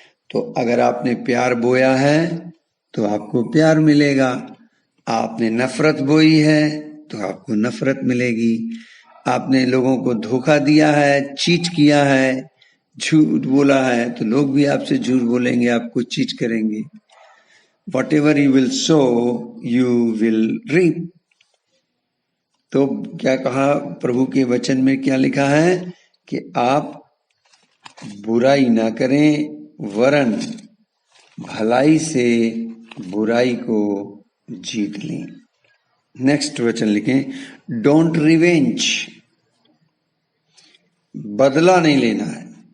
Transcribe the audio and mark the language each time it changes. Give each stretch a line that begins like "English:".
Hindi: तो अगर आपने प्यार बोया है तो आपको प्यार मिलेगा, आपने नफरत बोई है तो आपको नफरत मिलेगी। आपने लोगों को धोखा दिया है, चीट किया है, झूठ बोला है तो लोग भी आपसे झूठ बोलेंगे, आपको चीट करेंगे।
English: Whatever you will sow, you will reap।
Hindi: तो क्या कहा प्रभु के वचन में, क्या लिखा है कि आप बुराई ना करें वरन भलाई से बुराई को जीत लें। नेक्स्ट वचन लिखें,
English: don't revenge,
Hindi: बदला नहीं लेना है।